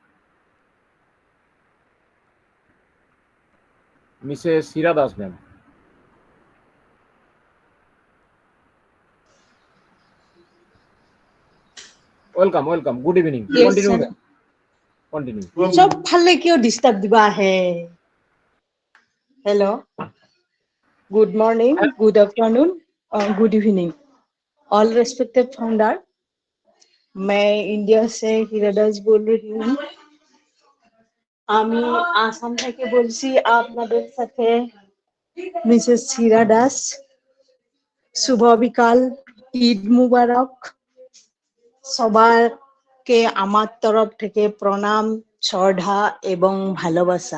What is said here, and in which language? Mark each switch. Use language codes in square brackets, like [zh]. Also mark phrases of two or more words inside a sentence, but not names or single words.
[bn] মিসেস হীরা দাস ম্যাম। [en] welcome, good evening. কন্টিনিউ। [as] চব ফালে কিয় ডিস্টার্ব দিবা আহে? [en] hello, good morning, good afternoon और good evening all respected founder। [hi] मैं इंडिया से हीरा दास बोल रही हूँ। [bn] আমি আসাম থেকে বলছি আপনাদের সাথে মিসেস হীরা দাস। শুভ বিকাল, [ar] عيد مبارك. [bn] সবাইকে আমার তরফ থেকে প্রণাম, শ্রদ্ধা এবং ভালোবাসা।